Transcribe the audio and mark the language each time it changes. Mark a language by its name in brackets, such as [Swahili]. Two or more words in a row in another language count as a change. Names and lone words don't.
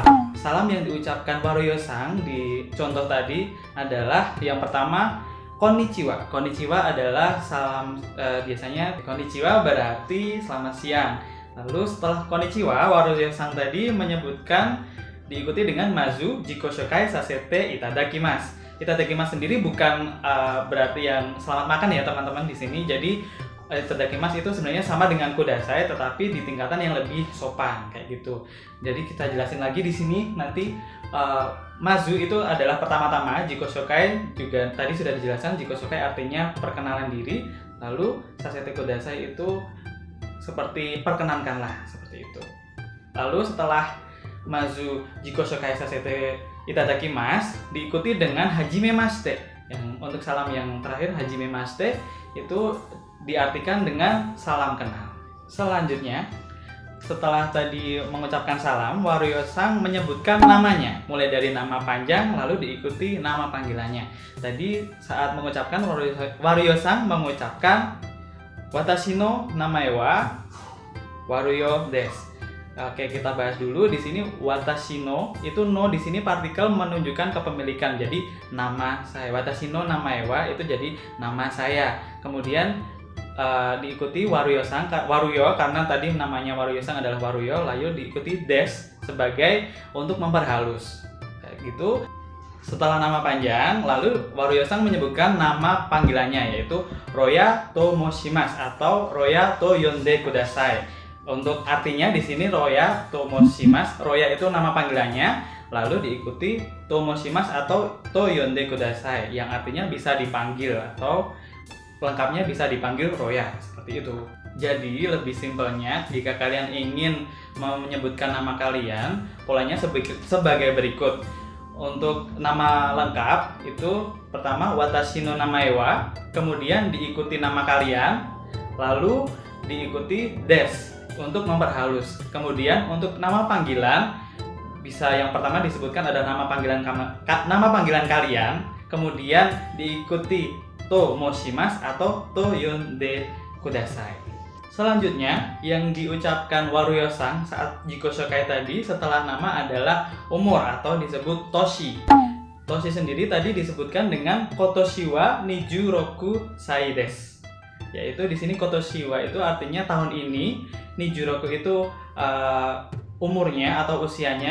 [Indonesian] Salam yang diucapkan Waruyo-san di contoh tadi adalah yang pertama konnichiwa. Konnichiwa adalah salam, biasanya konnichiwa berarti selamat siang. Lalu setelah konnichiwa, Waruyo-san tadi menyebutkan diikuti dengan [Japanese] まず自己紹介させていただきます. [Indonesian] Itadakimasu sendiri bukan berarti yang selamat makan ya teman-teman di sini. Jadi itadakimasu itu sebenarnya sama dengan kudasai, tetapi di tingkatan yang lebih sopan kayak gitu. Jadi kita jelasin lagi di sini nanti. Mazu itu adalah pertama-tama, [Japanese] 自己紹介 [Indonesian] juga tadi sudah dijelaskan. [Japanese] 自己紹介 [Indonesian] artinya perkenalan diri. Lalu [Japanese] させてください [Indonesian] itu seperti perkenankanlah, seperti itu. Lalu setelah [Japanese] まず自己紹介させていただきます [Indonesian] diikuti dengan hajimemashite. Yang untuk salam yang terakhir hajimemashite itu diartikan dengan salam kenal. Selanjutnya, setelah tadi mengucapkan salam, Waryo-san menyebutkan namanya, mulai dari nama panjang lalu diikuti nama panggilannya. Tadi saat mengucapkan Waryo-san mengucapkan [Japanese] 私の名前はWaryoです. [Indonesian] Oke, kita bahas dulu di sini [Japanese] 私の [Indonesian] itu no di sini partikel menunjukkan kepemilikan. Jadi nama saya, [Japanese] 私の名前は [Indonesian] itu jadi nama saya. Kemudian diikuti Waryo-san, Waryo karena tadi namanya Waryo-san adalah Waryo, lalu diikuti des sebagai untuk memperhalus. Kayak gitu. Setelah nama panjang, lalu Waryo-san menyebutkan nama panggilannya yaitu [Japanese] Royaと申します [Indonesian] atau [Japanese] Royaと呼んでください. [Indonesian] Untuk artinya di sini [Japanese] Royaと申します, [Indonesian] Roya itu nama panggilannya, lalu diikuti [Japanese] と申します [Indonesian] atau [Japanese] と呼んでください [Indonesian] yang artinya bisa dipanggil atau lengkapnya bisa dipanggil Roya, seperti itu. Jadi lebih simpelnya jika kalian ingin menyebutkan nama kalian, polanya sebagai berikut. Untuk nama lengkap itu pertama [Japanese] 私の名前は, [Indonesian] kemudian diikuti nama kalian, lalu diikuti des untuk memperhalus. Kemudian untuk nama panggilan bisa yang pertama disebutkan ada nama panggilan kalian, kemudian diikuti [Japanese] と申します [Indonesian] atau [Japanese] と呼んでください. [Indonesian] Selanjutnya yang diucapkan Waryo-san saat jikoshokai tadi setelah nama adalah umur atau disebut toshi. Toshi sendiri tadi disebutkan dengan [Japanese] 今年は二十六歳です. [Indonesian] Yaitu di sini [Japanese] 今年は [Indonesian] itu artinya tahun ini, nijuroku itu umurnya atau usianya.